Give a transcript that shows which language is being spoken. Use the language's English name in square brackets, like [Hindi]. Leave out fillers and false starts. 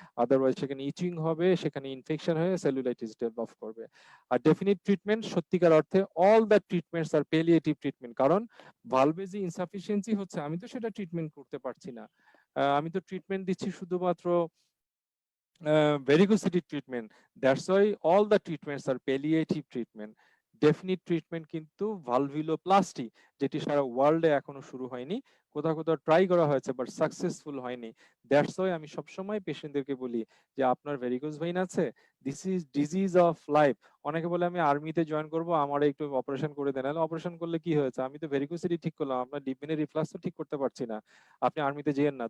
[Bangla] Otherwise সেখানে ইচিং হবে, সেখানে ইনফেকশন হয়ে সেলুলাইটিস ডেভেলপ করবে। আর ডেফিনিট ট্রিটমেন্ট সত্যিকার অর্থে all the treatments আর palliative treatment. কারণ ভালভে যে ইনসাফিসিয়েন্সি হচ্ছে আমি তো সেটা ট্রিটমেন্ট করতে পারছি না। আমি তো ট্রিটমেন্ট দিচ্ছি শুধুমাত্র [English] varicosity treatment. That's why all the treatments are palliative treatment. [Bangla] Definite treatment কিন্তু ভালভিলোপ্লাস্টি, যেটি সারা ওয়ার্ল্ডে এখনো শুরু হয়নি। কোথাও কোথাও ট্রাই করা হয়েছে বাট সাকসেসফুল হয়নি। দ্যাটস ওয়াই আমি সবসময় পেশেন্টদেরকে বলি যে আপনার ভেরিকোজ ভেইন আছে, [English] This is disease of life. [Bangla] অনেকে বলে আমি আর্মিতে জয়েন করব, আমার একটু অপারেশন করে দেন। অপারেশন করলে কি হয়েছে, আমি তো ভেরিকোসিটি ঠিক করলাম, আপনার ডিপ ভেনের রিফ্লাক্স তো ঠিক করতে পারছি না, আপনি আর্মিতে যেয়েন না।